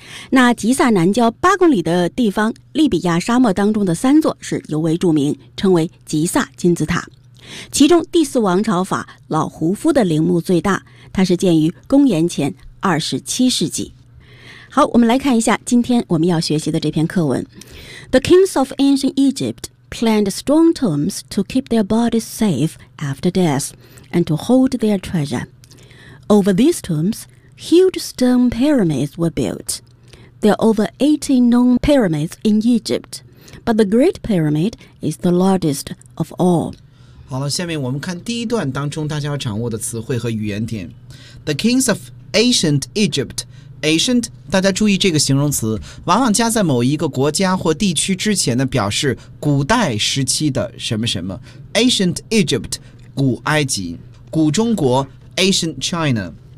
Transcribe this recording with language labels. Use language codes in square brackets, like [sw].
[zh] 那吉萨南郊8公里的地方，利比亚沙漠当中的三座是尤为著名，称为吉萨金字塔。其中第四王朝法老胡夫的陵墓最大，它是建于公元前27世纪。好，我们来看一下今天我们要学习的这篇课文。 [en] The kings of ancient Egypt planned strong tombs to keep their bodies safe after death and to hold their treasure. Over these tombs, huge stone pyramids were built. There are over 18 known pyramids in Egypt, but the Great Pyramid is the largest of all. [zh] 好了，下面我们看第一段当中大家要掌握的词汇和语言点。 [en] The kings of ancient Egypt. [zh] Ancient， 大家注意这个形容词，往往加在某一个国家或地区之前呢，表示古代时期的什么什么。 [en] Ancient Egypt， [zh] 古埃及，古中国 [en] ，Ancient China。